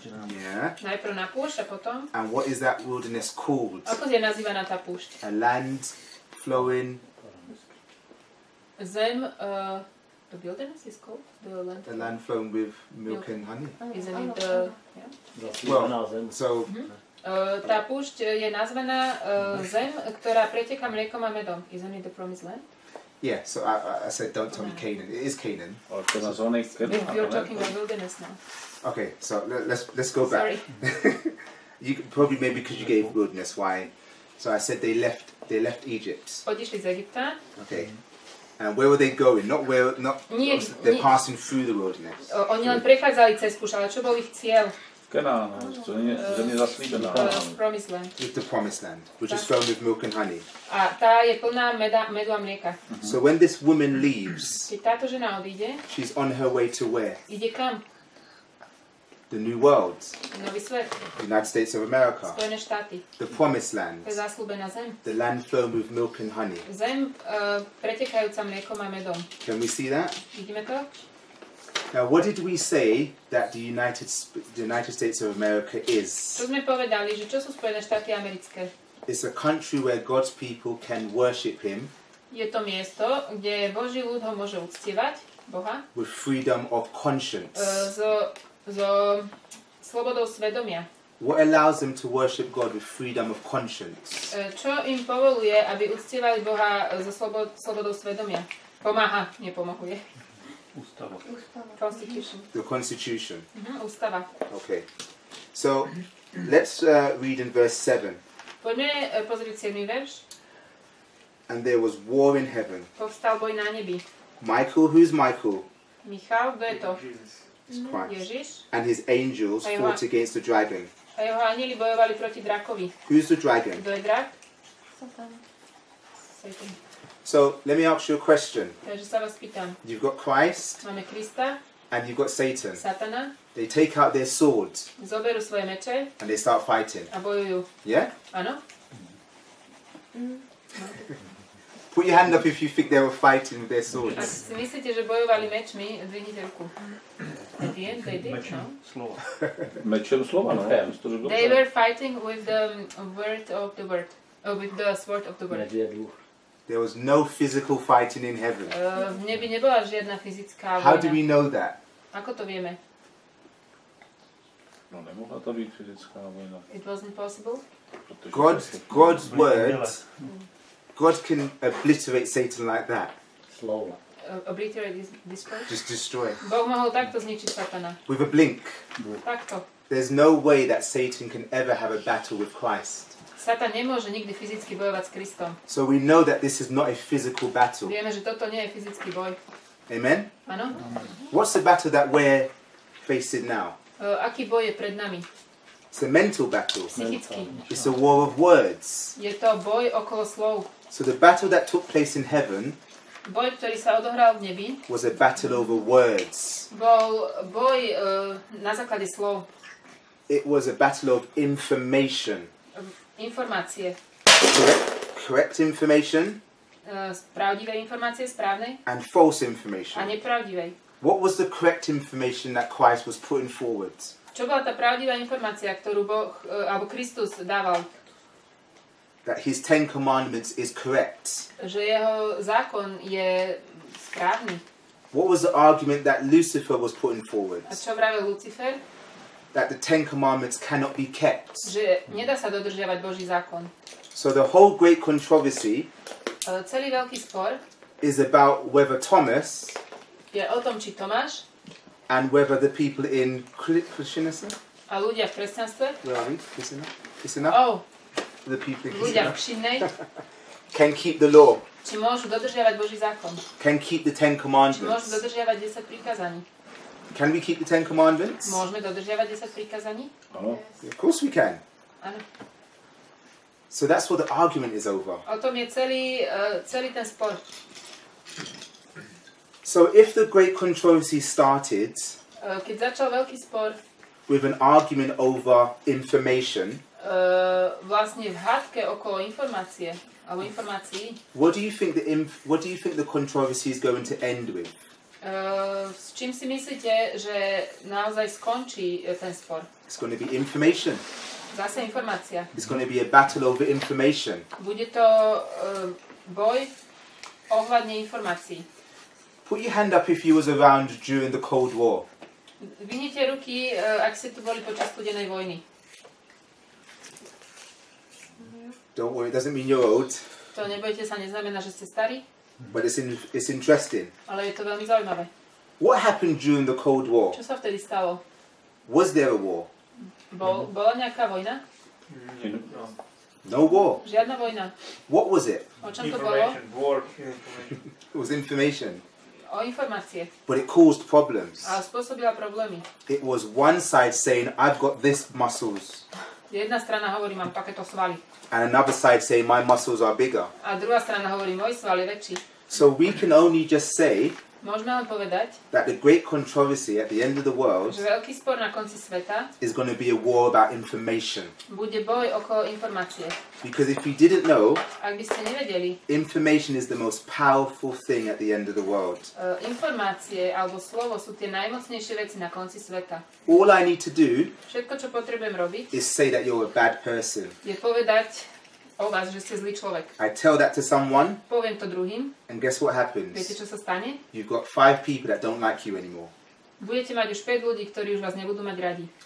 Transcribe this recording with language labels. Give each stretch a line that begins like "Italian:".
English: Yeah.
Slovak: Najprv na púšť a potom.
English: And what is that wilderness called?
Slovak: Ako je nazývaná tá púšť?
English: A land flowing. Zem, the wilderness is called? The land. A land flowing with milk and honey. Isn't it the... Yeah? Well, so...
Slovak: Tá púšť je nazvaná zem, ktorá preteká mliekom a medom.
English: Isn't it the promised land? Yeah, so I said don't tell me Canaan. It is Canaan. You're talking about wilderness now. Okay, so let's go back. Sorry. You probably maybe because you gave wilderness. Why? So I said they left Egypt.
Slovak: Odišli z Egypta.
English: Okay. And where were they going? They're passing through the wilderness.
Slovak: Oni len prechádzali cez púšť, ale čo bol ich cieľ? Kanán, zemi zaslíbená.
English: Promised land. With the promised land, which is filled with milk and honey.
Slovak: A tá je plná medu a mlieka.
English: So when this woman leaves,
Slovak: Keď táto žena odíde,
English: she's on her way to where?
Slovak: ide kam?
English: The New World.
Slovak: Nový svet.
English: United States of America.
Slovak: Spojené štáty.
English: The promised land.
Slovak: To je zasľúbená zem.
English: The land flowing with milk and honey.
Slovak: Zem pretekajúca mliekom a medom.
English: Can we see that?
Slovak: Vidíme to?
English: Now, what did we say that the United States of America is?
Slovak: Čo sme povedali, že čo sú Spojené štáty americké?
English: It's a country where God's people can worship Him.
Slovak: Je to miesto, kde Boží ľud ho môže uctievať, Boha,
English: with freedom of conscience.
Slovak: So slobodou svedomia.
English: What allows them to worship God with freedom of conscience?
Slovak: Čo im povoluje, aby uctievali Boha so slobodou svedomia? Pomáha, nepomohuje. Ústava.
English: Constitution. The Constitution.
Slovak: Ústava.
English: Okay. So, let's read in verse 7.
Slovak: Poďme pozrieť 7. verš.
English: And there was war in heaven.
Slovak: Povstal boj na nebi.
English: Michael, who's Michael?
Slovak: Michal, kto je to?
English: It's Christ.
Slovak: Ježiš.
English: And his angels fought against the dragon.
Slovak: A jeho anjeli bojovali proti drakovi.
English: Who's the dragon?
Slovak: Kto je drak? Satan.
English: So, let me ask you a question.
Slovak: Takže sa vás pýtam.
English: You've got Christ.
Slovak: Máme Krista.
English: And you've got Satan.
Slovak: Satana.
English: They take out their swords.
Slovak: Zoberú svoje meče.
English: And they start fighting.
Slovak: A bojujú.
English: Yeah?
Slovak: Áno?
English: Put your hand up if you think they were fighting with their swords.
Slovak: si myslíte, že bojovali mečmi, dvihnite ruku.
English: At the end, they did, no?
Slovak: Mečem slova, no.
English: They were fighting with the word of the word. With the sword of the word. There was no physical fighting in heaven.
Slovak: V nebi nebola žiadna fyzická
English: How do
Slovak: vojna.
English: we know that?
Slovak: Ako to vieme? No, nemohla to byť fyzická vojna.
English: It wasn't possible? God's word, God can obliterate Satan like that.
Slovak: Slovo.
English: Obliterate, destroy? Just destroy.
Slovak: Boh mohol takto zničiť Satana.
English: With a blink.
Slovak: Takto.
English: There's no way that Satan can ever have a battle with Christ.
Slovak: Satan nemôže nikdy fyzicky bojovať s Kristom.
English: So we know that this is not a physical battle.
Slovak: Vieme, že toto nie je fyzický boj.
English: Amen?
Slovak: Áno?
English: What's the battle that we're facing now?
Slovak: Aký boj je pred nami?
English: It's a mental battle.
Slovak: Psychický.
English: It's a war of words.
Slovak: Je to boj okolo slov.
English: So the battle that took place in heaven
Slovak: Boj, ktorý sa odohral v nebi,
English: was a battle over words.
Slovak: bol boj na základe slov.
English: It was a battle of information.
Slovak: Informácie.
English: Correct information
Slovak: Pravdivé informácie, správnej
English: and false
Slovak: a
English: information.
Slovak: nepravdivej.
English: What was the correct information that Christ was putting forward?
Slovak: Čo bola tá pravdivá informácia, ktorú Boh, alebo Kristus dával?
English: That his 10 commandments is correct.
Slovak: Že jeho zákon je správny.
English: What was the argument that Lucifer was putting forward?
Slovak: A čo vravel Lucifer?
English: That the 10 commandments cannot be kept.
Slovak: Že nedá sa dodržiavať Boží zákon.
English: So the whole great controversy
Slovak: Celý veľký spor
English: is about whether Thomas
Slovak: je o tom, či Tomáš
English: and whether the people in Christianity,
Slovak: a ľudia v kresťanstve,
English: where are we? Christianity? The people in
Slovak: ľudia v
English: Christianity
Slovak: Kšinnej,
English: can keep the law,
Slovak: či môžu dodržiavať Boží zákon,
English: can keep the 10
Slovak: či môžu
English: commandments.
Slovak: dodržiavať 10 prikázaní.
English: Can we keep the 10 commandments?
Slovak: Môžeme dodržiavať 10 prikázaní? Áno.
English: Of course we can.
Slovak: Áno.
English: So that's what the argument is over.
Slovak: O tom je celý ten spor.
English: So if the great controversy started
Slovak: Keď začal veľký spor
English: with an argument over information,
Slovak: vlastne v hádke okolo informácie, alebo informácií,
English: what do you think the controversy is going to end with?
Slovak: S čím si myslíte, že naozaj skončí ten spor?
English: It's going to be information.
Slovak: Zase informácia.
English: It's going to be a battle over information.
Slovak: Bude to boj ohľadne informácií.
English: Put your hand up if you was around during the Cold War.
Slovak: Vyhnite ruky, ak ste tu boli počas studenej vojny.
English: Don't worry, it doesn't mean you're old,
Slovak: To nebojte sa, neznamená, že ste starí,
English: but it's interesting.
Slovak: ale je to veľmi zaujímavé.
English: What happened during the Cold War?
Slovak: Čo sa vtedy stalo?
English: Was there a war?
Slovak: Bola nejaká vojna?
English: No war.
Slovak: Žiadna vojna.
English: What was it?
Slovak: O čom to bolo?
English: It was information.
Slovak: O informácie.
English: But it caused problems.
Slovak: A spôsobila problémy.
English: It was one side saying, I've got this muscles.
Slovak: Jedna strana hovorí, mám takéto svaly.
English: And another side saying, my muscles are bigger.
Slovak: A druhá strana hovorí, môj sval je väčší.
English: So we can only just say
Slovak: Môžeme len povedať,
English: that the great controversy at the end of the world
Slovak: že veľký spor na konci sveta
English: is going to be a war about information.
Slovak: bude boj okolo informácie.
English: Because if you didn't know,
Slovak: Ak by ste nevedeli,
English: information is the most powerful thing at the end of the world.
Slovak: Informácie alebo slovo sú tie najmocnejšie veci na konci sveta.
English: All I need to do
Slovak: Všetko, čo potrebujem robiť,
English: is say that you're a bad person.
Slovak: je povedať o vás, že ste zlý človek.
English: I tell that to someone,
Slovak: Poviem to druhým.
English: and guess what
Slovak: Viete,
English: happens?
Slovak: čo sa stane?
English: You've got 5 people that don't like you anymore.
Slovak: Budete mať už 5 ľudí, ktorí už vás nebudú mať radi.